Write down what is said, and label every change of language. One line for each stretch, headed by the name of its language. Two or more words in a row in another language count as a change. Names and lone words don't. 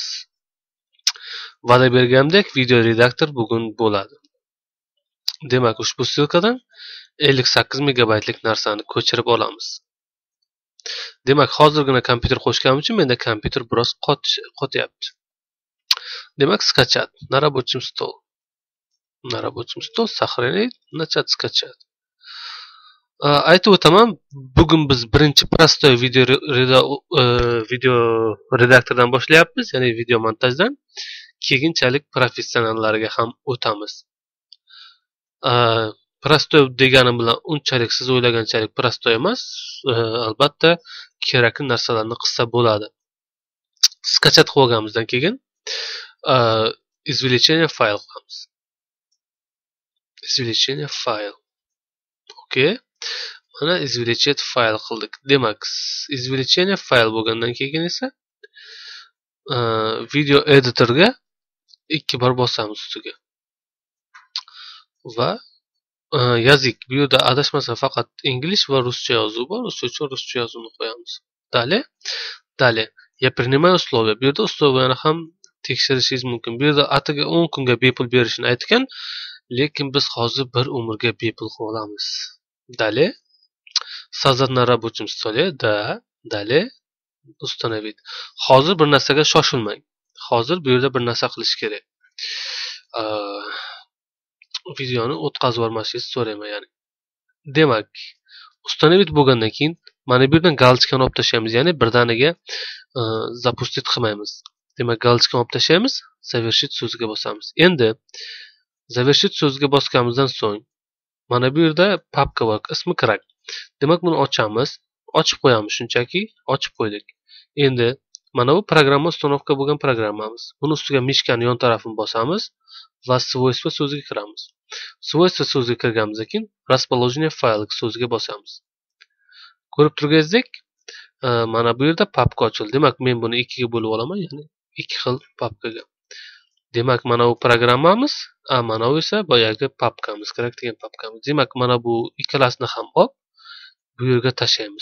Uzbek: Va'da bergandek, video redaktor bugun bo'ladi. Demak, ushbu ssilkadan 58 megabaytlik narsani ko'chirib olamiz. Demak, hozirgina kompyuter qo'shganim uchun menda kompyuter biroz qotyapti.
Russian: Demak, skachat на рабочем стол. На рабочем стол сохранить, начать скачать.
Uzbek: Aytib o'taman, bugun biz birinchi prostoy video redaktordan boshlayapmiz, ya'ni video montajdan. Keyinchalik professionallariga ham o'tamiz. Prostoy deganim bilan unchalik siz o'ylaganchalik prostoy emas, albatta kerakli narsalarni qilsa bo'ladi. Skachat qilib olganimizdan keyin
Russian: извлечение файл
Uzbek: qilamiz.
Russian: Извлечение файл.
Uzbek: Okay. Mana
Russian: извлечение файл
Uzbek: qildik. Demak,
Russian: извлечение файл
Uzbek: bo'lgandan keyin esa video editorga ikki bor bosamiz ustiga. Va yozik, bu yerda adashmasam faqat ingliz va ruscha yozuv bor, o'sha uchun ruscha yozuvni qo'yamiz.
Russian: Dalее. Я принимаю условия.
Uzbek: Bu yerda условияni ham tekshirishingiz mumkin. Bu yerda atiga 10 kunga bepul berishini aytgan, lekin biz hozir bir umrga bepul qilib olamiz.
Russian: Dalее. Создать на рабочем столе. Да. Dalее. Установить.
Uzbek: Hozir bir narsaga shoshilmang. Hozir bu yerda bir narsa qilish kerak. Videoni o'tkazib yubormasligingizni so'rayman, ya'ni. Demak, установить bo'lgandan keyin mana bu yerdan galchkani olib tashlaymiz, ya'ni birdaniga запустить qilmaymiz. Demak, galchkani olib tashlaymiz, завершить so'ziga bosamiz. Endi завершить so'ziga bosganimizdan so'ng mana bu yerda papka bor, ismi crack. Demak, buni ochamiz, ochib qo'yamiz, shunchaki ochib qo'ydik. Endi mana bu programma uстановка bo'lgan programmamiz. Buni ustiga mishkani yon tarafini bosamiz va свойства so'ziga kiramiz. Свойства so'ziga kirganimizdan keyin
Russian: расположение файла
Uzbek: so'ziga bosamiz. Ko'rib turganingizdek, mana bu yerda papka ochildi. Demak, men buni ikkiga bo'lib olaman, ya'ni ikki xil papkaga. Demak, mana bu programmamiz, mana bu esa boyagi papkamiz, kerak degan papkamiz. Demak, mana bu ikkalasini ham olib bu yerga tashlaymiz.